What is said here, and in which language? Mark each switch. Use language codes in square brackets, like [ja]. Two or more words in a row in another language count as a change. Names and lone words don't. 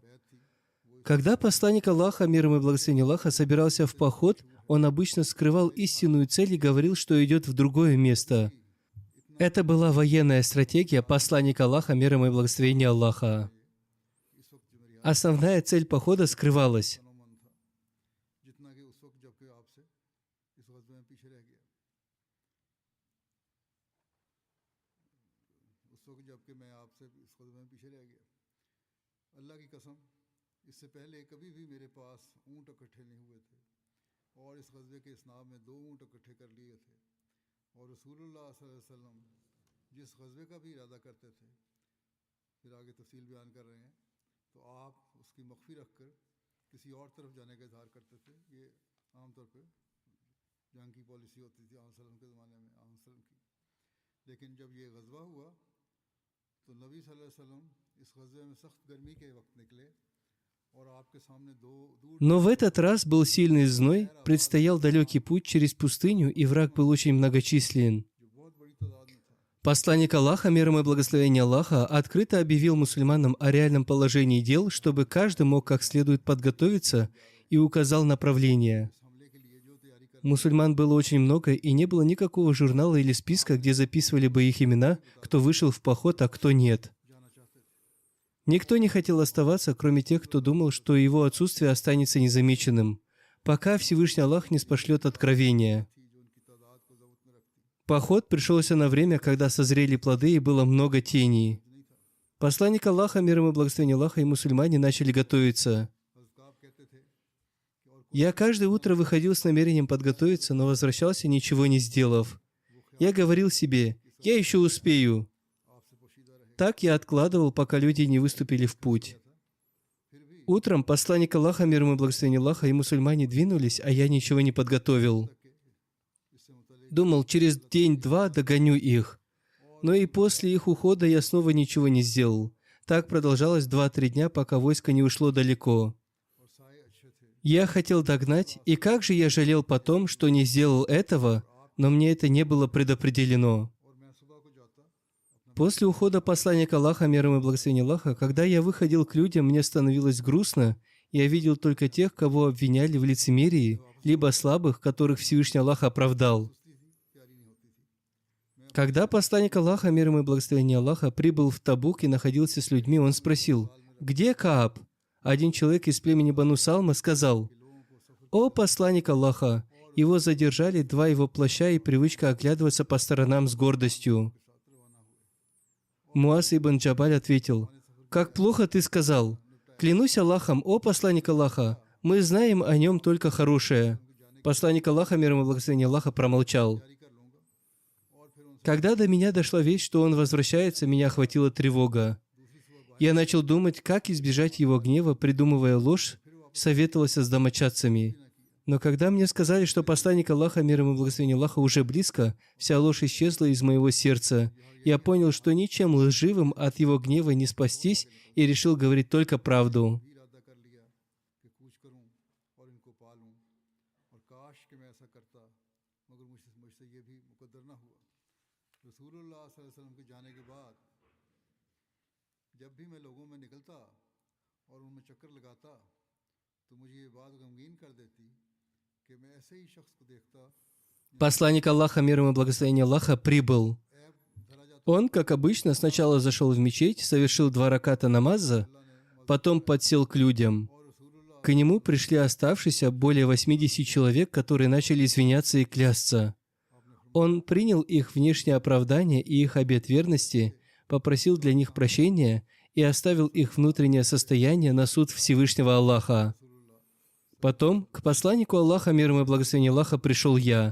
[ru] Когда посланник Аллаха, мир ему и благословение Аллаха, собирался в поход, он обычно скрывал истинную цель и говорил, что идет в другое место. Это была военная стратегия посланника Аллаха, мир ему и благословение Аллаха. Основная цель похода скрывалась. [ur] پیچھے رہ گیا. اس وقت جبکہ میں آپ سے اس غزوے میں پیچھے رہ گیا. اللہ کی قسم، اس سے پہلے کبھی بھی میرے پاس اونٹ اکٹھے نہیں ہوئے تھے اور اس غزوے کے اسناب میں 2 اونٹ اکٹھے کر لیے تھے. اور رسول اللہ [ar] صلى الله عليه وسلم [ur] جس غزوے کا بھی ارادہ کرتے تھے، پھر آگے تفصیل بیان کر رہے ہیں، تو آپ اس کی مخفی رکھ کر کسی اور طرف جانے کا اظہار کرتے تھے. یہ عام طور پر جنگ کی پالیسی ہوتی تھی عام سلم کے زمانے میں، عام سلم کی. لیکن جب یہ غزوہ ہوا تو نبی [ar] صلى الله عليه وسلم [ur] اس غزوے میں سخت گرمی کے وقت نکلے اور آپ کے سامنے دور [ru] Но в этот раз был сильный зной, предстоял далекий путь через пустыню, и враг был очень многочислен. [ur] جو بہت بڑی تعداد میں تھا, [ru] Посланник Аллаха, мир ему и благословение Аллаха, открыто объявил мусульманам о реальном положении дел, чтобы каждый мог как следует подготовиться, и указал направление. [ur] اس حملے کے لیے جو تیاری کر [ru] Мусульман было очень много, и не было никакого журнала или списка, где записывали бы их имена, кто вышел в поход, а кто нет. [ur] جانا چاہتے تھے, [ru] Никто не хотел оставаться, кроме тех, кто думал, что его отсутствие останется незамеченным, пока Всевышний Аллах не спошлет откровения. [ur] تھی جو ان کی تعداد کو ضبط میں رکھتی [ru] Поход пришелся на время, когда созрели плоды и было много теней. [ur] نہیں تھا. [ru] Посланник Аллаха, мир ему и благословение Аллаха, и мусульмане начали готовиться. [ur] حضرت کعب کہتے تھے کہ اور [ru] Я каждое утро выходил с намерением подготовиться, но возвращался, ничего не сделав. Я говорил себе, я еще успею. [ur] آپ سے پوشیدہ رہے [ru] Так я откладывал, пока люди не выступили в путь. [ur] تھا۔ پھر بھی [ru] Утром посланник Аллаха, мир ему и благословение Аллаха, и мусульмане двинулись, а я ничего не подготовил. [ur] تک کے اس سے متعلق [ru] Думал, через день-два догоню их. Но и после их ухода я снова ничего не сделал. Так продолжалось 2-3 дня, пока войско не ушло далеко. [ur] اور سائے اچھے تھے. [ru] Я хотел догнать, и как же я жалел потом, что не сделал этого, но мне это не было предопределено. [ur] اور میں صبح کو جاتا اپنا [ru] После ухода посланника Аллаха, мир ему и благословение Аллаха, когда я выходил к людям, мне становилось грустно. Я видел только тех, кого обвиняли в лицемерии, либо слабых, которых Всевышний Аллах оправдал. [ur] سستی تھی، تیاری نہیں ہوتی تھی. [ru] Когда посланник Аллаха, мир ему и благословение Аллаха, прибыл в Табук и находился с людьми, он спросил, «Где Кааб?» Один человек из племени Бану Салма сказал, «О посланник Аллаха!» Его задержали 2 его плаща и привычка оглядываться по сторонам с гордостью. Муаз ибн Джабаль ответил, «Как плохо ты сказал! Клянусь Аллахом, о посланник Аллаха, мы знаем о нем только хорошее». Посланник Аллаха, мир ему и благословение Аллаха, промолчал. [ur] تیاری کر لوں گا اور پھر ان سے [ru] Когда до меня дошла весть, что он возвращается, меня охватила тревога. Я начал думать, как избежать его гнева, придумывая ложь, советовался с домочадцами. Но когда мне сказали, что посланник Аллаха, мир ему и благословение Аллаха, уже близко, вся ложь исчезла из моего сердца. Я понял, что ничем лживым от его гнева не спастись, и решил говорить только правду. [ur] بھی ارادہ کر لیا کہ کوچ کروں اور ان کو پا لوں، اور کاش کہ میں ایسا کرتا، مگر مجھ سے یہ بھی مقدر نہ ہوا. رسول اللہ [ar] صلى الله عليه وسلم [ur] کے جانے کے بعد جب بھی میں لوگوں میں نکلتا اور ان میں چکر لگاتا، تو مجھے یہ بات غمگین کر دیتی کہ میں ایسے ہی شخص کو دیکھتا [ru] Посланник Аллаха, мир ему и благословение Аллаха, прибыл. [ur] عیب دھرا جاتا. [ru] Он, как обычно, сначала зашел в мечеть, совершил 2 раката намаза, потом подсел к людям. [ur] اور رسول اللہ [ru] К нему пришли оставшиеся более 80 человек, которые начали извиняться и клясться. Он принял их внешнее оправдание и их обет верности, попросил для них прощения и оставил их внутреннее состояние на суд Всевышнего Аллаха. Потом к посланнику Аллаха, мир ему и благословение Аллаха, пришел я.